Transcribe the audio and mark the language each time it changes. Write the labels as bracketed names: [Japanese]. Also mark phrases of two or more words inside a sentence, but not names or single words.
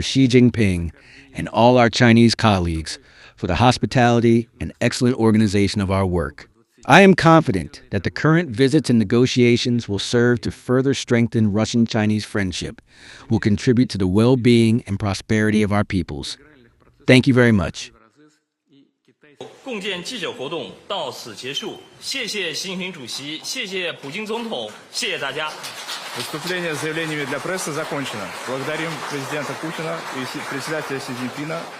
[English] Xi Jinping and all our Chinese colleagues for the hospitality and excellent organization of our work. I am confident that the current visits and negotiations will serve to further strengthen Russian-Chinese friendship, will contribute to the well-being and prosperity of our peoples. Thank you very much. [Chinese] 共建记者活动到此结束，谢谢习近平主席，谢谢普京总统，谢谢大家。 [Russian] Выступление с заявлениями для прессы закончено. Благодарим президента Путина и председателя Си Цзиньпина.